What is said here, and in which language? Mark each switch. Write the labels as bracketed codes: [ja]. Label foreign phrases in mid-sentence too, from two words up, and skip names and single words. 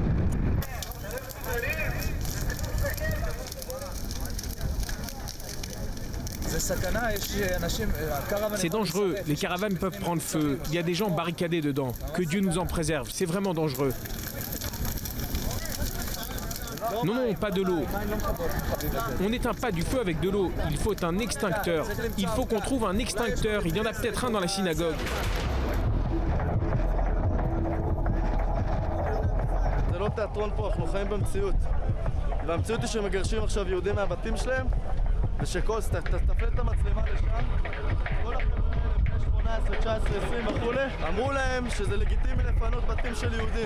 [fr] C'est dangereux, les caravanes peuvent prendre feu. Il y a des gens barricadés dedans. Que Dieu nous en préserve, c'est vraiment dangereux. Non, non, pas de l'eau. On n'éteint pas du feu avec de l'eau. Il faut un extincteur. Il faut qu'on trouve un extincteur. Il y en a peut-être un dans la synagogue. [he] זה לא תיאטרון פה, אנחנו חיים במציאות. והמציאות היא שמגרשים עכשיו יהודים מהבתים שלהם, תפנה את המצלמה לשם. כל החבר'ה האלה, בני 18, 19, 20 וכולי, אמרו להם שזה לגיטימי לפנות בתים של יהודים.